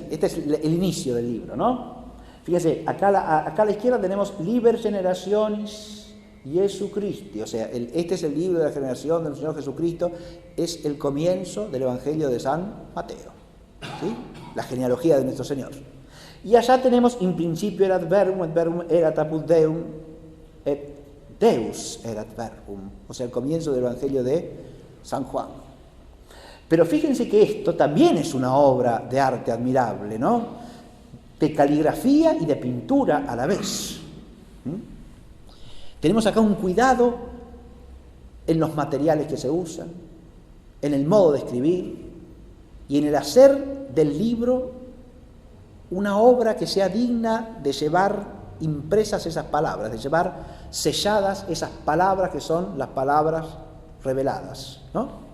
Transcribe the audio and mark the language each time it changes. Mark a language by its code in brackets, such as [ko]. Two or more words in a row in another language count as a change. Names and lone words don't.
[es] Este es el inicio del libro, ¿no? Fíjense, acá a la izquierda tenemos [la] Liber Generationis Jesucristi, [es] o sea, este es el libro de la generación del Señor Jesucristo, es el comienzo del Evangelio de San Mateo, ¿sí? La genealogía de nuestro Señor. Y allá tenemos [la] in principio erat verbum, et verbum erat apud Deum, et Deus erat verbum, [es] o sea, el comienzo del Evangelio de San Juan. Pero fíjense que esto también es una obra de arte admirable, ¿no? De caligrafía y de pintura a la vez. Tenemos acá un cuidado en los materiales que se usan, en el modo de escribir y en el hacer del libro una obra que sea digna de llevar impresas esas palabras, de llevar selladas esas palabras que son las palabras reveladas, ¿no?